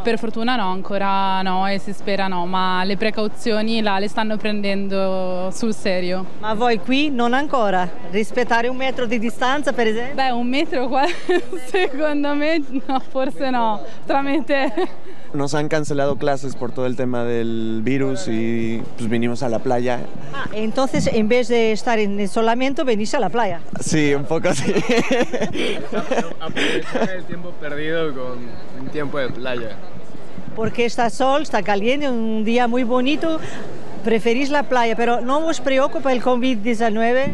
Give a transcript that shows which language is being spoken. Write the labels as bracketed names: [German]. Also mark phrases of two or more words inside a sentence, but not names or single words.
[Italian] Per fortuna no, ancora no e si spera no, ma le precauzioni le stanno prendendo sul serio. Ma voi qui non ancora? Rispettare 1 metro di distanza per esempio? Beh, 1 metro qua secondo me no, forse no, tramite... [Spanish] Nos han cancelado clases por todo el tema del virus y pues vinimos a la playa. Ah, entonces en vez de estar en isolamiento venís a la playa. Sí, un poco así. Aprovechar el tiempo perdido con un tiempo de playa. Porque está sol, está caliente, un día muy bonito, preferís la playa, pero ¿no os preocupa el COVID-19?